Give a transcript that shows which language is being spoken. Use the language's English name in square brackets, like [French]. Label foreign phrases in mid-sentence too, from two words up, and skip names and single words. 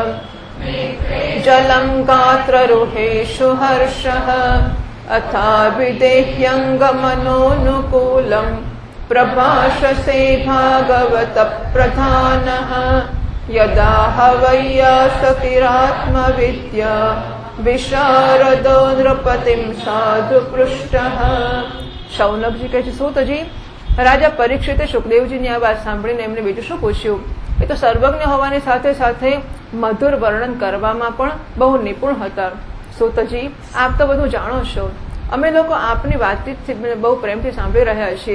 [Sanskrit] जलं गात्ररुहेषु हर्षः अथाभिदेह्यङ्गमनोनुकूलम् प्रभाषसे भागवतप्रधानः यदा हवैयासकिरात्मविद्या विशारदो नृपतिं साधु पृष्ठः। [Gujarati] શૌનકજી કહે છે, સૂતજી, રાજા પરીક્ષિતે સુખદેવજીની આ વાત સાંભળીને એમને બીજું શું પૂછ્યું? એ તો સર્વજ્ઞ હોવાની સાથે સાથે મધુર વર્ણન કરવામાં પણ બહુ નિપુણ હતા. સૂતજી, આપ તો બધું જાણો છો. અમે લોકો આપની વાતચીત બહુ પ્રેમથી સાંભળી રહ્યા છીએ.